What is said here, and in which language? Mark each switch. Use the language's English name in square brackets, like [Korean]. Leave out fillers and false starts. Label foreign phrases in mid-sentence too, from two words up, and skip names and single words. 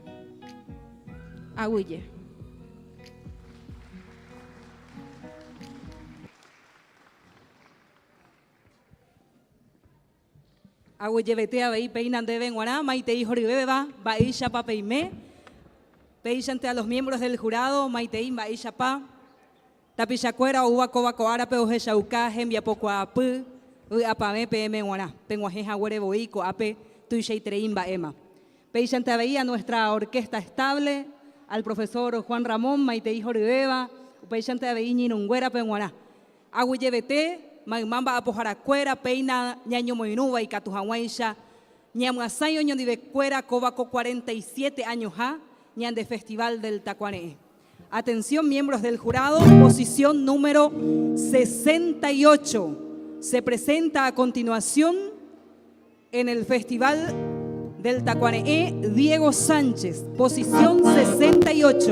[Guarani] Aguyje. Aguyjevete avei peina ndeve guará maitei horyvéva mba'éichapa peime. [Spanish] Péichante a los miembros del jurado [Guarani] maitei mba'éichapa. Tapichakuéra ouvakova árape ohechauka hembiapokuaapy vy'apame peeme guará. Peg̃uahẽ haguerevoi ko'ápe tuichaiterei mba'éma. Péichante avei [Spanish] a nuestra orquesta estable, al profesor Juan Ramón [Guarani] maitei horyvéva. Péichante avei ñirũnguérape guará. Aguyjevete maymamba apoharakuéra peina ñañomoirũva ikatu hag̃uáicha ñamyasãi oñondivekuéra kóvako 47 años ha ñande Festival del Tacuare'ẽ. [Spanish] Atención miembros del jurado, posición número 68. Se presenta a continuación en el Festival del Tacuare'ẽ Diego Sánchez, posición 68.